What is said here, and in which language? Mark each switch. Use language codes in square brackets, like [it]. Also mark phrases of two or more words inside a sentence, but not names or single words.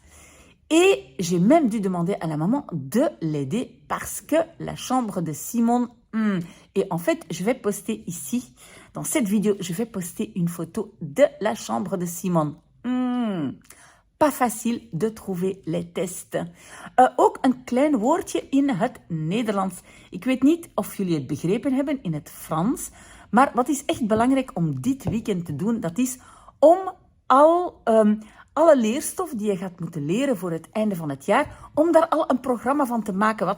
[fr] Et j'ai même dû demander à la maman de l'aider parce que la chambre de Simon... Et en fait, je vais poster ici, dans cette vidéo, je vais poster une photo de la chambre de Simon. Pas facile de trouver les tests. [nl] Ook een klein woordje in het Nederlands. Ik weet niet of jullie het begrepen hebben in het Frans, maar wat is echt belangrijk om dit weekend te doen, dat is om alle leerstof die je gaat moeten leren voor het einde van het jaar, om daar al een programma van te maken.